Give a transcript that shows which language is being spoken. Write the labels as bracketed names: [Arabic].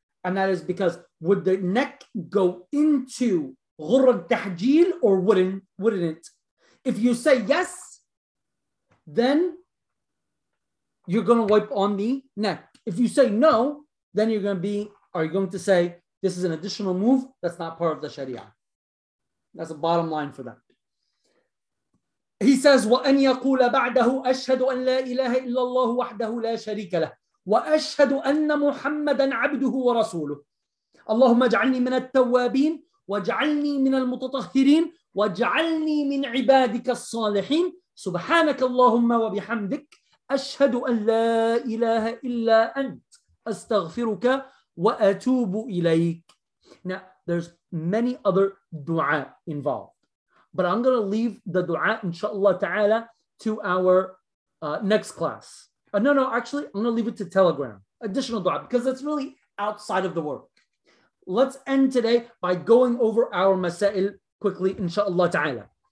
[English] And that is because would the neck go into غُرَّ التَّحْجِيلِ or wouldn't it? If you say yes, then you're going to wipe on the neck. If you say no, then you're going to be, are you going to say, this is an additional move that's not part of the Sharia. That's the bottom line for that. He says, [Arabic] وَأَنْ يَقُولَ بَعْدَهُ أَشْهَدُ أَنْ لَا إِلَهَ إِلَّا اللَّهُ وَحْدَهُ لَا شَرِيكَ لَهُ وَأَشْهَدُ أَنَّ مُحَمَّدًا عَبْدُهُ وَرَسُولُهُ اللهم اجعلني من التوابين واجعلني من المتطهرين واجعلني من عبادك الصالحين سبحانك اللهم وبحمدك أشهد أن لا إله إلا أنت أستغفرك وأتوب إليك. [English] Now there's many other du'a involved, but I'm going to leave the du'a inshallah ta'ala to our next class. Actually, I'm going to leave it to Telegram, additional du'a, because it's really outside of the work. Let's end today by going over our masail quickly, inshallah ta'ala.